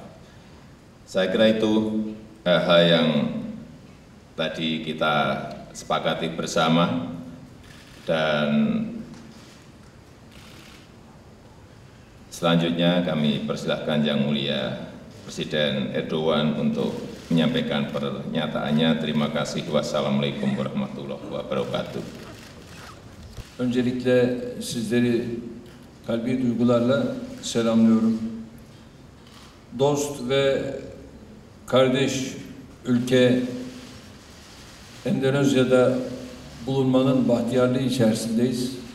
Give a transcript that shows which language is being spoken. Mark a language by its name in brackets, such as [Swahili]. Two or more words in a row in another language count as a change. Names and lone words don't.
[Indonesian] Saya kira itu hal yang tadi kita sepakati bersama, dan selanjutnya kami persilahkan Yang Mulia Presiden Erdogan untuk menyampaikan pernyataannya. Terima kasih. [Arabic] والسلام عليكم ورحمة الله وبركاته. [Turkish] Öncelikle sizleri kalbi duygularla selamlıyorum. Dost ve kardeş ülke Endonezya'da bulunmanın bahtiyarlığı içerisindeyiz.